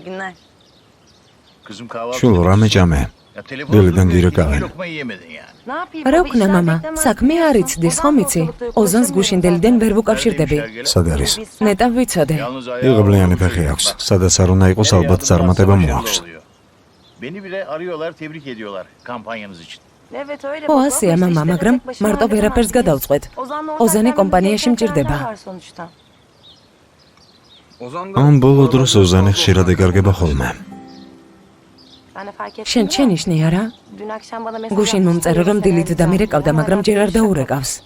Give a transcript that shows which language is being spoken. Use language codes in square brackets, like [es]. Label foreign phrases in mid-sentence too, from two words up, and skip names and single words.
[ka] შულ რამე ჭამე. დილიდან გირეკავენ. რა ვქნა მამა? საქმე არ იცდის, ხომ იცი? ოზანს გუშინდელიდან ვერ ვუკავშირდები. სად არის? ნეტა ვიცოდე. იღბლიანი ფეხი აქვს. სადაც არ უნდა იყოს, ალბათ წარმატება მოაქვს. [tr] Beni bile arıyorlar, tebrik ediyorlar kampanyanız için. [ka] ო, ასეა მამა, მაგრამ მარტო ვერაფერს გადავწყვეტ. ოზანი კომპანიაში მჭირდება. ამ ბოლო დროს ოზანი ხშირად ეკარგება ხოლმე. შენ შენიშნე არა? გუშინ მომწერა რომ დილით დამირეკავდა, მაგრამ ჯერ არ დაურეკავს.